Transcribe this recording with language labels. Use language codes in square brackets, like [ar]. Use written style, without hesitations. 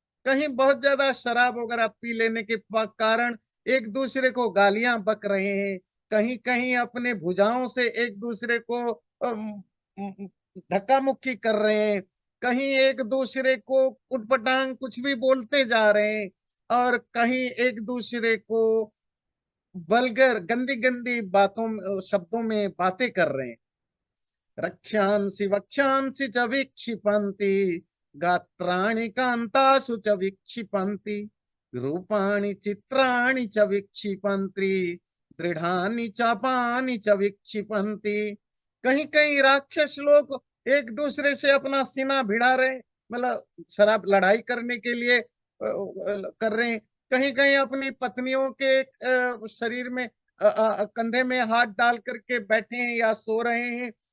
[hi] कहीं बहुत ज्यादा शराब वगैरह पी लेने के कारण एक दूसरे को गालियां बक रहे हैं, कहीं कहीं अपने भुजाओं से एक दूसरे को धक्का मुक्की कर रहे हैं, कहीं एक दूसरे को उटपटांग कुछ भी बोलते जा रहे हैं, और कहीं एक दूसरे को वल्गर, गंदी गंदी बातों, शब्दों में बातें कर रहे हैं। [sa] रक्षांसि वक्षांसि च विक्षिपन्ति गात्राणि कान्तासु च विक्षिपन्ति रूपाणि चित्राणि च विक्षिपन्ति दृढ़ानि चापानि च विक्षिपन्ति। [hi] कहीं कहीं राक्षस लोग एक दूसरे से अपना सीना भिड़ा रहे, मतलब शराब लड़ाई करने के लिए कर रहे हैं। कहीं कहीं अपनी पत्नियों के शरीर में, कंधे में हाथ डाल करके बैठे हैं या सो रहे हैं।